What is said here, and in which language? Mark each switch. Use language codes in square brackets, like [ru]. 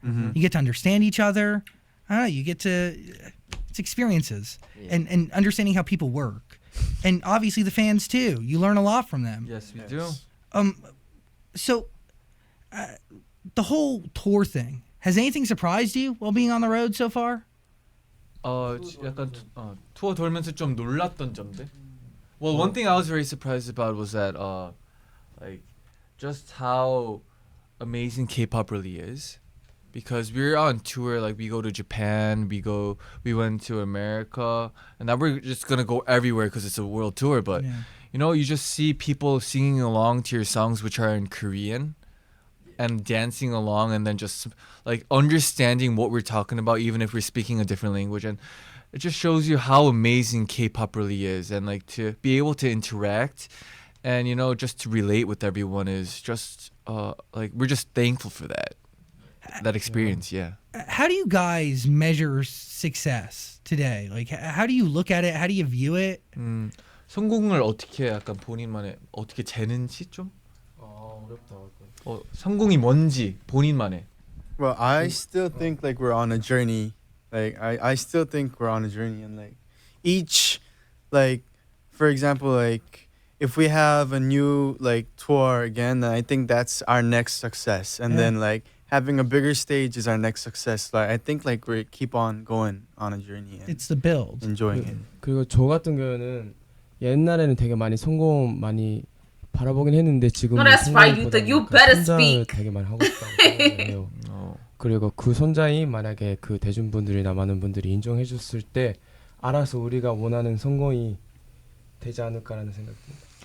[en] You get to understand each other. I don't know. You get to it's experiences and understanding how people work, and obviously the fans too. You learn a lot from them. Yes, we do. So, the whole tour thing, has anything surprised you while being on the road so far? [ko] 약간 투어 돌면서 좀 놀랐던 점들. [en] Well, one thing I was very surprised about was that like just how amazing K-pop really is, because we're on tour. Like we go to Japan, we went to America, and now we're just gonna go everywhere because it's a world tour. But Yeah. you know, you just see people singing along to your songs which are in Korean, and dancing along, and then just like understanding what we're talking about, even if we're speaking a different language. And it just shows you how amazing K-pop really is, and like to be able to interact and just to relate with everyone is just like we're just thankful for that experience. Yeah. How do you guys measure success today? Like, how do you look at it? How do you view it? [ko] 성공을 어떻게 약간 본인만의 어떻게 재는지 좀 성공이 뭔지 본인만의. [en] Well, I still think like we're on a journey. Like I still think we're on a journey, and like each, like for example, like if we have a new like tour again, then I think that's our next success. And then like having a bigger stage is our next success. Like I think like we keep on going on a journey. And It's the build. enjoying it. [ko] 그리고 저 같은 경우는 옛날에는 되게 많이 성공 많이 바라보긴 했는데 지금 [en] No, that's right. You better [ko] 성장을 [en] speak. [ko] 되게 많이 하고 싶다고 생각해요. 그리고 그 선장이 만약에 그 대중분들이나 많은 분들이 인정해 줬을 때 알아서 우리가 원하는 성공이 되지 않을까라는 생각입니다.